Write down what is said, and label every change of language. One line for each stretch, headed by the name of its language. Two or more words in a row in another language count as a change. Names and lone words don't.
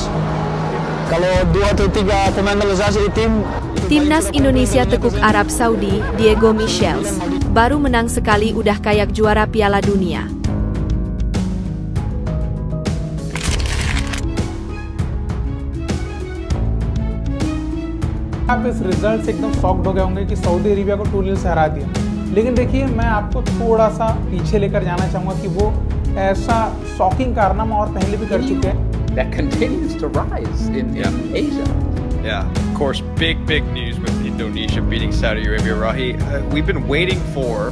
Indonesian: Kalau 2 atau 3 pemain naturalisasi di tim. Timnas Indonesia tekuk Arab Saudi, Diego Michels, baru menang sekali udah kayak juara Piala Dunia.
Hindi: आप इस रिजल्ट से एकदम शॉक्ड हो गए होंगे कि सऊदी अरेबिया को 2-0 से हरा दिया, लेकिन देखिए मैं आपको थोड़ा सा पीछे लेकर जाना चाहूँगा कि वो ऐसा शॉकिंग कारनामा और पहले भी कर चुके हैं.
English: That continues to rise in Asia. Yeah, of course, big news with Indonesia beating Saudi Arabia, Rahi. We've been waiting for...